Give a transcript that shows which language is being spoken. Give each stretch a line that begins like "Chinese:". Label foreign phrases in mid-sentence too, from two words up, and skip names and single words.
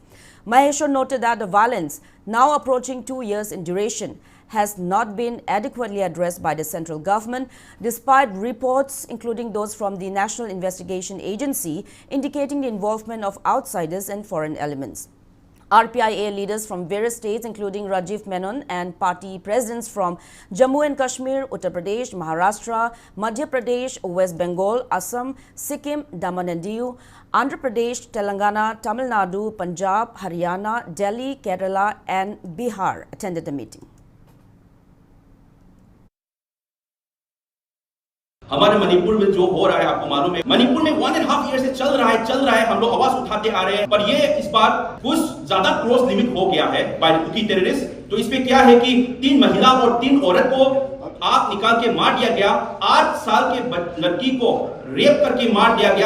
English: Mahesho noted that the violence, now approaching 2 years in duration, has not been adequately addressed by the central government, despite reports, including those from the National Investigation Agency, indicating the involvement of outsiders and foreign elements. RPIA leaders from various states including Rajiv Menon and party presidents from Jammu and Kashmir, Uttar Pradesh, Maharashtra, Madhya Pradesh, West Bengal, Assam, Sikkim, Daman and Diu, Andhra Pradesh, Telangana, Tamil Nadu, Punjab, Haryana, Delhi, Kerala and Bihar attended the meeting.
Hindi: हमारे मणिपुर में जो हो रहा है आपको मालूम है, मणिपुर में 1.5 ईयर से चल रहा है, हम लोग आवाज उठाते आ रहे हैं, पर ये इस बार कुछ ज्यादा
English: cross limit
Hindi: हो गया है
English: by the Kuki terrorist.
Hindi: तो इसमें क्या है कि 3 महिला और 3 औरत को आग निकाल के मार दिया गया, 8 साल के लड़की को रेप करके मार दिया गया।